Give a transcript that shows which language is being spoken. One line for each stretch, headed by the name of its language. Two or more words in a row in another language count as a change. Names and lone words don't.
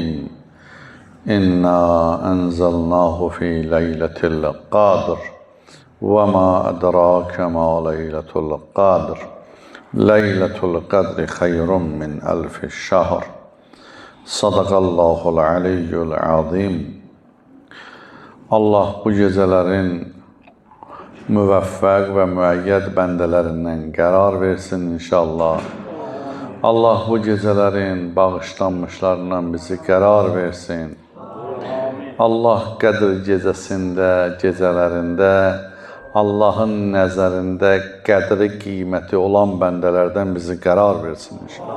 Arabic: إنا أنزلناه في ليلة القدر وما أدراك ما ليلة القدر ليلة القدر خير من ألف الشهر. صدق الله العلي العظيم.
Azerbaijani: Allah bu gecələrin müvəffəq və müəyyəd bəndələrindən qərar versin inşallah. Allah bu gecələrin bağışlanmışlarından bizi qərar versin. Allah Qədr gecəsində, gecələrində Allahın nəzərində qədri qiyməti olan bəndələrdən bizi qərar versin inşallah.